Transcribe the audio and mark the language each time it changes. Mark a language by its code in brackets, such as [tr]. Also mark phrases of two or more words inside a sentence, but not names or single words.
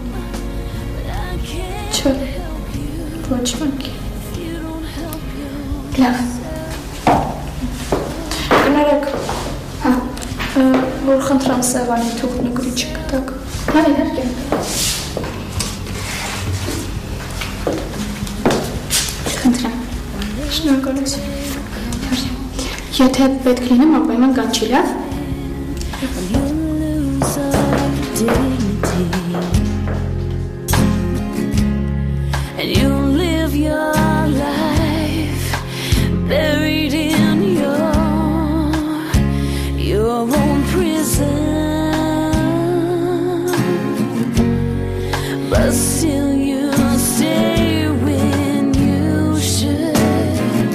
[hy] Չէ, ոչ մեկի։ Լավ։ Կներեք, որ խնդրամ Սևանի թուղթն ու գրիչը կտակ։ Հա, իհարկե։ Խնդրեմ։ Շնորհակալություն։ Եթե պետք լինեմ, անպայման կանչի, լավ։ [en] And you live your life buried in your own prison, but still you stay when you should.